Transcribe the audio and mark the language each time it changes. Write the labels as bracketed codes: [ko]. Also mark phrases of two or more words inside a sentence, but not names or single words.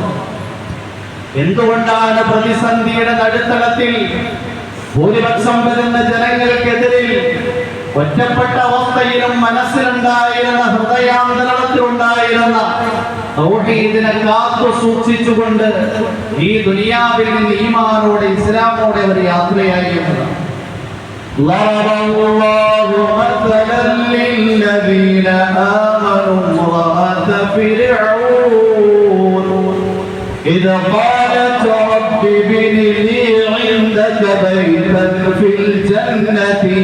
[ml] എന്തുകൊണ്ടാണ് പ്രതിസന്ധിയുടെ നടുത്തളത്തിൽ ഭൂരിപക്ഷം വരുന്ന ജനങ്ങൾക്കെതിരിൽ ഒറ്റപ്പെട്ട അവസ്ഥയിലും മനസ്സിലുണ്ടായിരുന്ന ഹൃദയാന്തരത്തിലുണ്ടായിരുന്ന തൗഹീദിനെ കാത്തു സൂക്ഷിച്ചുകൊണ്ട് ഈ ദുനിയാവിൽ നിന്ന് ഈമാനോടെ ഇസ്ലാമോടെ അവർ യാത്രയായിരുന്നത്. [ar] ضرب الله مثلا للذين آمنوا امرأة فرعون إذ قالت رب ابن لي عندك بيتا في الجنة